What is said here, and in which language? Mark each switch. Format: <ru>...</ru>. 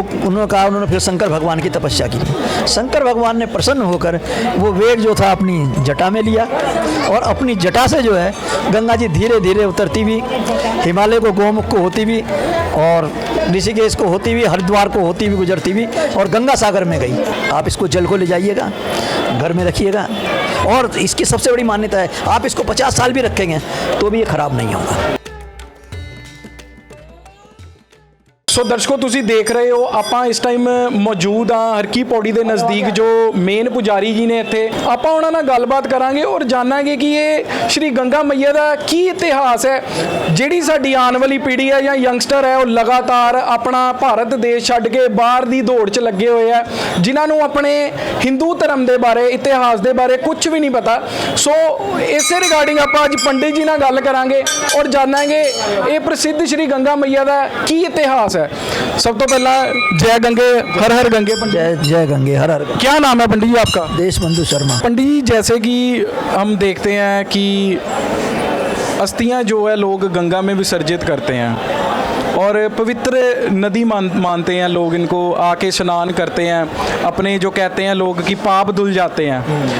<hi>तो उन्होंने फिर शंकर भगवान की तपस्या की। शंकर भगवान ने प्रसन्न होकर वो वेग जो था अपनी जटा में लिया, और अपनी जटा से जो है गंगा जी धीरे धीरे उतरती हुई, हिमालय को, गोमुख को होती हुई, और ऋषिकेश को होती हुई, हरिद्वार को होती हुई गुजरती हुई और गंगा सागर में गई। आप इसको जल को ले जाइएगा, घर में रखिएगा, और इसकी सबसे बड़ी मान्यता है आप इसको 50 साल भी रखेंगे तो भी ये खराब नहीं होगा। सो दर्शकों,</hi> <pa>ਤੁਸੀਂ</pa> <hi>देख रहे हो</hi> <pa>ਆਪਾਂ ਇਸ ਟਾਈਮ ਮੌਜੂਦ ਹਾਂ ਹਰਕੀ ਪੌੜੀ ਦੇ ਨਜ਼ਦੀਕ ਜੋ ਮੇਨ ਪੁਜਾਰੀ ਜੀ ਨੇ ਇੱਥੇ। ਆਪਾਂ ਉਹਨਾਂ ਨਾਲ ਗੱਲਬਾਤ ਕਰਾਂਗੇ ਔਰ ਜਾਣਾਂਗੇ ਕਿ ਇਹ ਸ਼੍ਰੀ ਗੰਗਾ ਮਈਆ ਦਾ ਕੀ ਇਤਿਹਾਸ ਹੈ। ਜਿਹੜੀ ਸਾਡੀ ਆਉਣ ਵਾਲੀ ਪੀੜ੍ਹੀ ਹੈ ਜਾਂ ਯੰਗਸਟਰ ਹੈ, ਉਹ ਲਗਾਤਾਰ ਆਪਣਾ ਭਾਰਤ ਦੇਸ਼ ਛੱਡ ਕੇ ਬਾਹਰ ਦੀ ਦੌੜ 'ਚ ਲੱਗੇ ਹੋਏ ਆ, ਜਿਨ੍ਹਾਂ ਨੂੰ ਆਪਣੇ ਹਿੰਦੂ ਧਰਮ ਦੇ ਬਾਰੇ, ਇਤਿਹਾਸ ਦੇ ਬਾਰੇ ਕੁਝ ਵੀ ਨਹੀਂ ਪਤਾ। ਸੋ ਇਸੇ ਰਿਗਾਰਡਿੰਗ ਆਪਾਂ ਅੱਜ ਪੰਡਿਤ ਜੀ ਨਾਲ ਗੱਲ ਕਰਾਂਗੇ ਔਰ ਜਾਣਾਂਗੇ ਇਹ ਪ੍ਰਸਿੱਧ ਸ਼੍ਰੀ ਗੰਗਾ ਮਈਆ ਦਾ ਕੀ ਇਤਿਹਾਸ है।</pa> <hi>सब तो पहला जय गंगे हर हर गंगे। जय गंगे हर हर। क्या नाम है पंडित जी आपका? देशबंधु शर्मा। पंडित जी, जैसे कि हम देखते हैं कि अस्थियां जो है लोग गंगा में विसर्जित करते हैं और पवित्र नदी मानते हैं लोग, इनको आके स्नान करते हैं, अपने जो कहते हैं लोग कि पाप धुल जाते हैं।</hi>